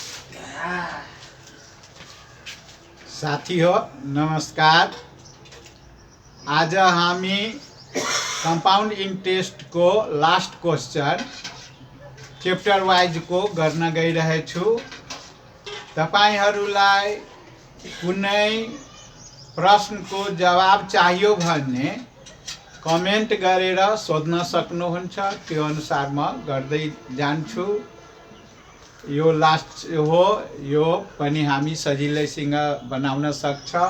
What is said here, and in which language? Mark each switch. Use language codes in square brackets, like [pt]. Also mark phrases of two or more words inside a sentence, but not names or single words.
[ne] साथियों नमस्कार। आज हामी [en] compound interest [ne] को [en] last question chapter wise [ne] को गर्न गइरहेछु। तपाईहरुलाई कुनै प्रश्नको जवाब चाहियो भने कमेन्ट गरेर सोध्न सक्नुहुन्छ। त्यो अनुसार म गर्दै जान्छु। यो लास्ट हो, यो पनि हामी सजिलैसँग बनाउन सक्छौं।